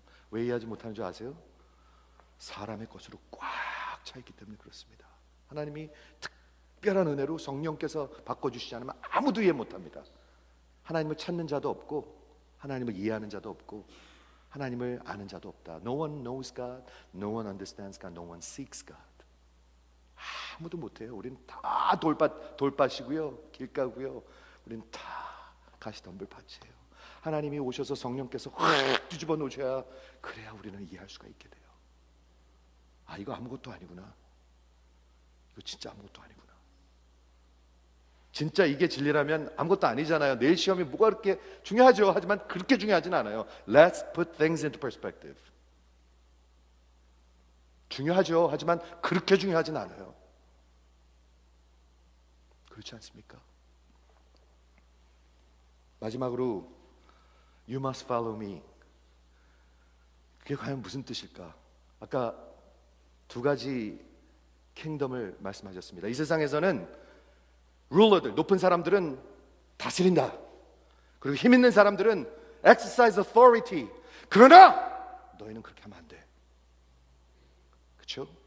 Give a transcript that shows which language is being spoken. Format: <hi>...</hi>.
<ko>왜 이해하지 못하는 줄 아세요? 사람의 것으로 꽉 차 있기 때문에 그렇습니다. 하나님이 특별한 은혜로 성령께서 바꿔주시지 않으면 아무도 이해 못합니다. 하나님을 찾는 자도 없고 하나님을 이해하는 자도 없고 하나님을 아는 자도 없다.</ko> <en>No one knows God, no one understands God, no one seeks God.</en> <ko>아무도 못해요. 우리는 다 돌밭이고요, 길가고요. 우리는 다 가시덤불 밭이에요. 하나님이 오셔서 성령께서 확 뒤집어 놓으셔야, 그래야 우리는 이해할 수가 있게 돼요. 아, 이거 아무것도 아니구나. 이거 진짜 아무것도 아니구나. 진짜 이게 진리라면 아무것도 아니잖아요. 내일 시험이 뭐가 그렇게 중요하죠. 하지만 그렇게 중요하진 않아요.</ko> <en>Let's put things into perspective.</en> <ko>중요하죠. 하지만 그렇게 중요하진 않아요. 그렇지 않습니까? 마지막으로</ko> <en>You must follow me.</en> <ko>그게 과연 무슨 뜻일까? 아까 두 가지 킹덤을 말씀하셨습니다. 이 세상에서는 룰러들, 높은 사람들은 다스린다. 그리고 힘 있는 사람들은</ko> <en>exercise authority.</en> <ko>그러나 너희는 그렇게 하면 안 돼. 그렇죠?</ko>